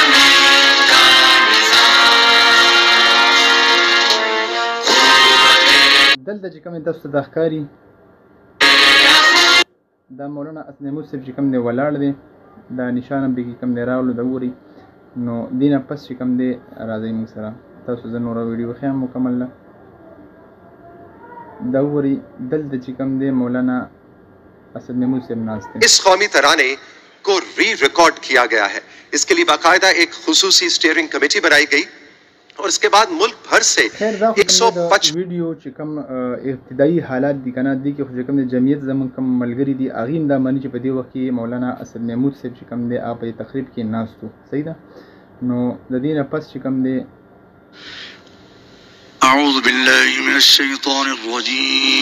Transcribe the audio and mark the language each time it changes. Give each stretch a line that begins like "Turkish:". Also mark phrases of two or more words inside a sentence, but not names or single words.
Pashto: دلته چې کوم تاسو ته دا ښکاري دا مولانا اسد محمود صاحب چې کوم دی ولاړ دی. دا نشان هم پکې کوم دی راغلو دا وګورئ. نو دې نه پس چې کوم دی راځئ موږ سره تاسو زه نوره ویډیو وښیم مکمل ده. دا وګورئ دلته چې کوم دی مولانا اسد محمود صاحب ناست دی.
Hindi: इस कौमी तराने को रिकॉर्ड किया गया है। इसके लिए बाकायदा एक खुसूसी स्टीयरिंग कमेटी बनाई गई और इसके बाद मुल्क भर से 105
Pashto: ویډیو چې کوم ابتدایي حالات دي کنه دي کې خو چې کوم د جمعیت زمون کوم ملګري دي هغې هم دا مانی چې په دې وخت کې مولانا اسد محمود صاحب چې کوم دی هغه په تقریب کې ناست و. صحیح ده. نو د دې نه پس چې کوم دی
Arabic: اعوذ بالله من الشیطان الرجیم